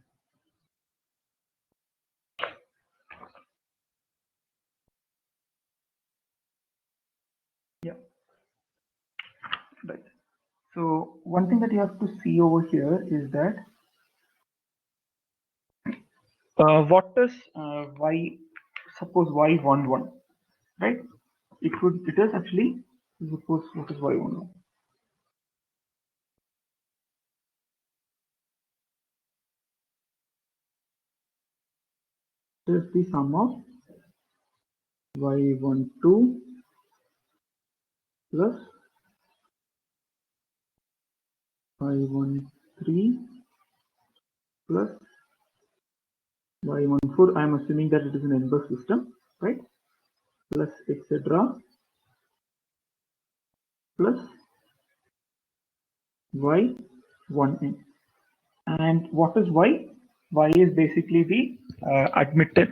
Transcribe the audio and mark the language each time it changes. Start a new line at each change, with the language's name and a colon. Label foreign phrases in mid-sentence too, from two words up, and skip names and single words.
English: Yeah. Right. So one thing that you have to see over here is that what does y, suppose y11, right? It is actually, suppose what is y11? It is the sum of y12 plus y13 plus y14. I am assuming that it is an n-bus system, right? Plus etc. plus y1n. And what is y? Y is basically the admittance.